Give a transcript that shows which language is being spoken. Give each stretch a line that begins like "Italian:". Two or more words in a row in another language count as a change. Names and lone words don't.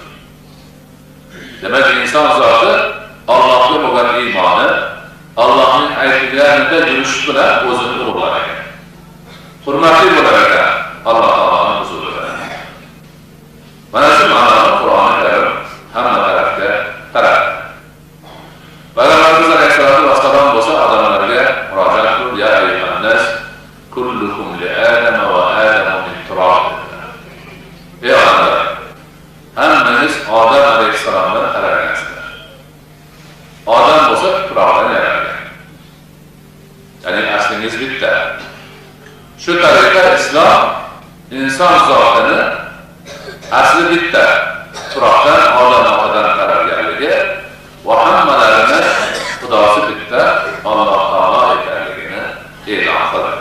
Uzbek: Demak, inson zoti Allohga bo'lgan iymoni, Allohning aytganida yurish bilan o'zini ulug'lar ekan. Hurmatli bo'lar ekan Alloh taoloning huzurida. Mana shu ma'noni Qur'oni Karim hamma tarafga taratdi. Payg'ambarimiz
Arabic: عليه الصلاة والسلام
Uzbek: bo'lsa odamlarga murojaat qilib,
Arabic: يا أيها الناس كلكم لآدم وآدم من تراب.
Uzbek: Ey odamlar, hammangiz Odam alayhisalomdan qaragansizlar. Odam bo'lsa tuproqdan yaralgan. Ya'ni aslingiz bitta. Shu tariqa islom inson zotini asli bitta, tuproqdan, Odam otadan qaralganligi va hammalarini xudosi bitta, Alloh taolo ekanligini e'lon qiladi.